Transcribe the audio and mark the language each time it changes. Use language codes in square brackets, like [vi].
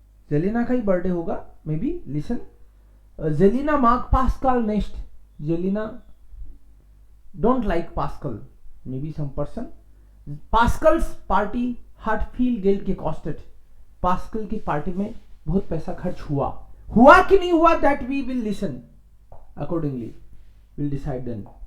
[hi] Selina का ही birthday होगा may be. [de] लिसन. Selina mag Pascal nicht. [en] Selina don't like Pascal. Maybe some person. Pascal's party had [de] viel Geld gekostet. [hi] Pascal की party में बहुत पैसा खर्च हुआ. हुआ कि नहीं हुआ, [en] that we will listen. Accordingly, we'll decide then.